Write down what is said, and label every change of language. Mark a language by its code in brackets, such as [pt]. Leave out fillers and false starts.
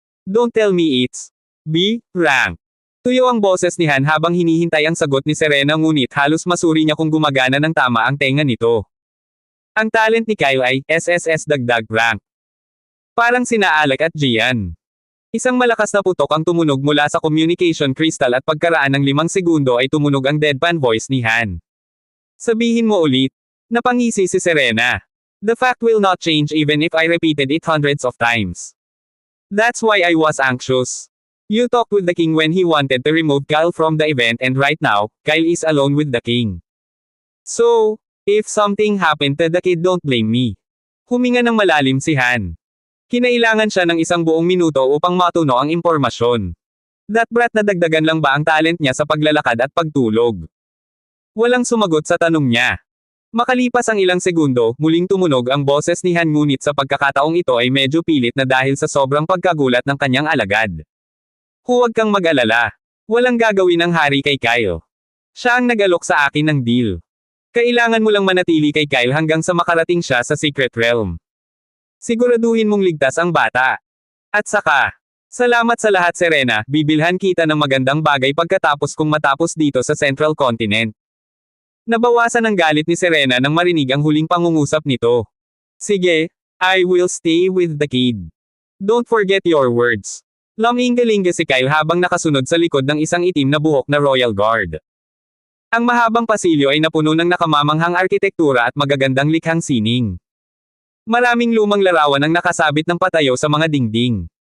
[en] Don't tell me it's B rank. [tl] Tuyo ang boses ni Han habang hinihintay ang sagot ni Serena ngunit halos masuri niya kung gumagana ng tama ang tenga nito. Ang talent ni Kyle ay SSS dagdag rank. Parang sina Alec at Gian. Isang malakas na putok ang tumunog mula sa communication crystal at pagkaraan ng 5 segundo ay tumunog ang deadpan voice ni Han. Sabihin mo ulit. Napangisi si Serena. [en] The fact will not change even if I repeated it hundreds of times. That's why I was anxious. You talked with the king when he wanted to remove Kyle from the event and right now, Kyle is alone with the king. So, if something happened to the kid don't blame me. [tl] Huminga ng malalim si Han. Kinailangan siya ng isang buong minuto upang matuno ang impormasyon. That brat na dagdagan lang ba ang talent niya sa paglalakad at pagtulog? Walang sumagot sa tanong niya. Makalipas ang ilang segundo, muling tumunog ang boses ni Han ngunit sa pagkakataong ito ay medyo pilit na dahil sa sobrang pagkagulat ng kanyang alagad. Huwag kang mag-alala. Walang gagawin ng hari kay Kyle. Siya ang nag-alok sa akin ng deal. Kailangan mo lang manatili kay Kyle hanggang sa makarating siya sa Secret Realm. Siguraduhin mong ligtas ang bata. At saka, salamat sa lahat Serena, bibilhan kita ng magandang bagay pagkatapos kong matapos dito sa Central Continent. Nabawasan ang galit ni Serena nang marinig ang huling pangungusap nito. [en] Sige, I will stay with the kid. Don't forget your words. [tl] Laminggalinga si Kyle habang nakasunod sa likod ng isang itim na buhok na Royal Guard. Ang mahabang pasilyo ay napuno ng nakamamanghang arkitektura at magagandang likhang sining. Maraming lumang larawan ang nakasabit ng patayo sa mga dingding.